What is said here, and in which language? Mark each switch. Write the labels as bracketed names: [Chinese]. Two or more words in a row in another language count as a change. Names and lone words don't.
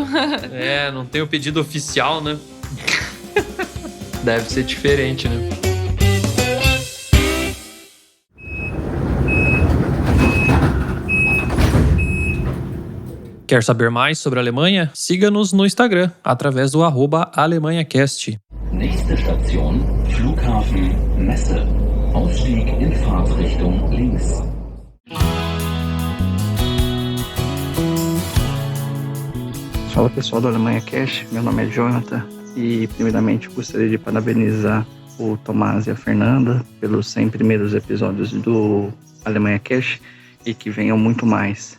[Portuguese] Não tem o pedido oficial, né? Deve ser diferente, né? Quer saber mais sobre a Alemanha? Siga-nos no Instagram, através do @AlemanhaCast. [German] Nächste Station, Flughafen Messe. Ausstieg in Fahrtrichtung links. [Portuguese] Fala pessoal do Alemanha Cash, meu nome é Jonathan e primeiramente gostaria de parabenizar o Tomás e a Fernanda pelos 100 primeiros episódios do Alemanha Cash e que venham muito mais.